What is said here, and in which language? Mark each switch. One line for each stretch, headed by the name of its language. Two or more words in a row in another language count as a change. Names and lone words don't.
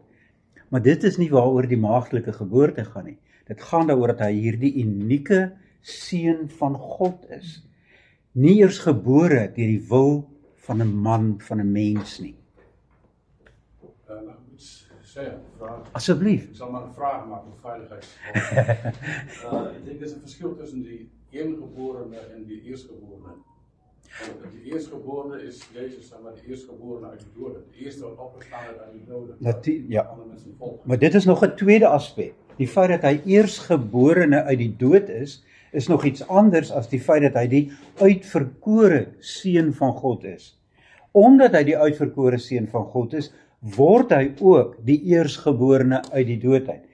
Afrikaans: Maar dit is nie waaroor die maagdelike geboorte gaan nie. Dit gaan daaroor dat hy hierdie unieke seun van God is. Nie eers gebore deur die wil van 'n man, van 'n mens nie. Mag ek iets sê? Asseblief.
Dutch: Ik zal maar een vraag maken voor veiligheid. Ik denk dat er een verschil tussen die eengeborene en die eerstgeborene. De eerstgeborene is Jezus, maar de eerstgeborene uit de doden. De eerste wat opgestaan is uit de doden. Ja. Andere mensen volgen.
Afrikaans: Maar dit is nog 'n tweede aspek. Die feit dat hy eerstgeborene uit die dood is nog iets anders as die feit dat hy die uitverkore seun van God is. Omdat hy die uitverkore seun van God is, word hy ook die eerstgeborene uit die dood uit.